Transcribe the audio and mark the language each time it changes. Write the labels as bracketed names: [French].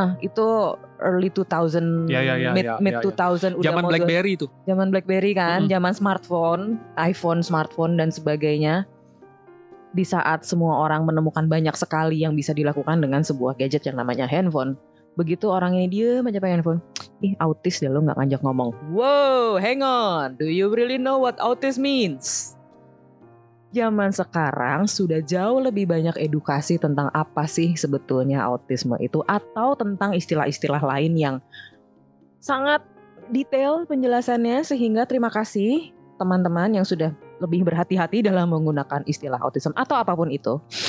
[Indonesian] Itu [English] early 2000, mid 2000 [Indonesian] udah zaman BlackBerry tuh. Zaman BlackBerry kan, zaman smartphone, iPhone, smartphone dan sebagainya. Di saat semua orang menemukan banyak sekali yang bisa dilakukan dengan sebuah gadget yang namanya handphone. Begitu orang ini diem aja pakai handphone, autis deh lo gak ngajak ngomong. [English] Wow, hang on, do you really know what autis means? [Indonesian] Zaman sekarang sudah jauh lebih banyak edukasi tentang apa sih sebetulnya autisme itu, atau tentang istilah-istilah lain yang sangat detail penjelasannya, sehingga terima kasih teman-teman yang sudah lebih berhati-hati dalam menggunakan istilah autism atau apapun itu.